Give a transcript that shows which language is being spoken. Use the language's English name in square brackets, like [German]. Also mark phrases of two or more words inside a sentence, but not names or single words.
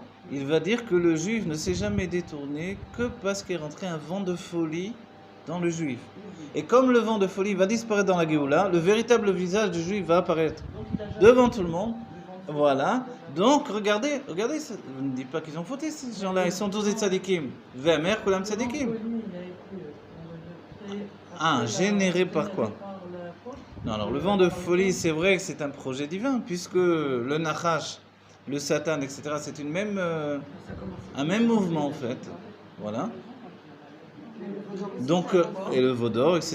[French] Il va dire que le juif ne s'est jamais détourné que parce qu'est rentré un vent de folie dans le juif. Et comme le vent de folie va disparaître dans la Géoula, le véritable visage du juif va apparaître devant tout le monde. Voilà. Donc, regardez, je ne dis pas qu'ils ont fauté, ces gens-là, ils sont tous des tzadikim. [Hebrew] ועמך כולם צדיקים. [French] Ah, généré par quoi? Non, alors le vent de folie, c'est vrai que c'est un projet divin, puisque le Nachash, le Satan, etc., c'est un même mouvement en fait. Voilà. Donc, et le Vaudor, etc.